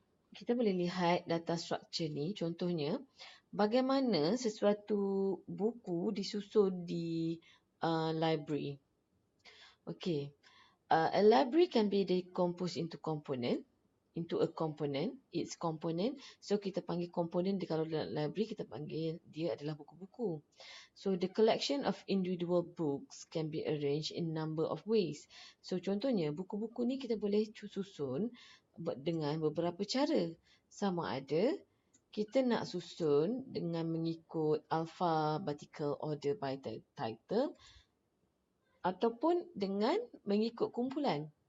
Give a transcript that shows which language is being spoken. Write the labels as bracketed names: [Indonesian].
[Malay] Kita boleh lihat data structure ni, contohnya bagaimana sesuatu buku disusun di library. [English] Okay, a library can be decomposed into a component, its component. [Malay] So kita panggil komponen kalau dalam library kita panggil dia adalah buku-buku. [English] So the collection of individual books can be arranged in number of ways. [Malay] So contohnya buku-buku ni kita boleh susun dengan beberapa cara. Sama ada kita nak susun dengan mengikut [English] alphabetical order by title [Malay] ataupun dengan mengikut kumpulan.